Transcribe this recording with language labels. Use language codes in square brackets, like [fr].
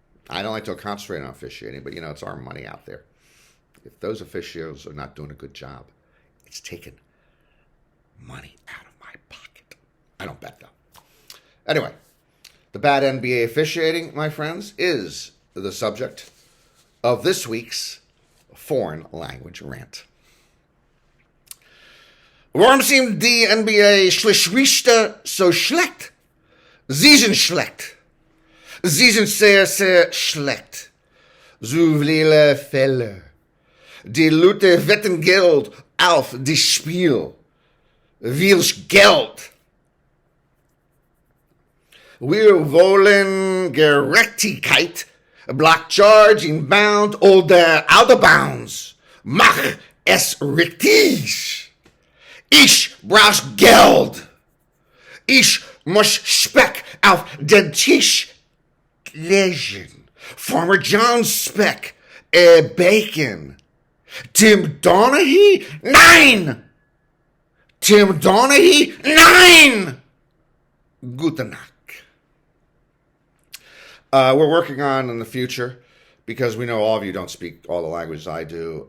[en] I don't like to concentrate on officiating, but it's our money out there. If those officials are not doing a good job, it's taking money out of my pocket. I don't bet though. Anyway, the bad NBA officiating, my friends, is the subject of this week's foreign language rant. [de] Warum sind die NBA Schiedsrichter so schlecht? Sie sind schlecht. Sie sind sehr, sehr schlecht. So viele Fälle. Die Leute wetten Geld auf das Spiel. Willst Geld. Wir wollen Gerechtigkeit. Block charge, inbound oder out of bounds. Mach es richtig. Ich brauch Geld. Ich muss Speck auf den Tisch legen. Farmer John's Speck, Bacon. Tim Donaghy? Nein! Tim Donaghy? Nein! Guten Nacht. [en] We're working on in the future, because we know all of you don't speak all the languages I do.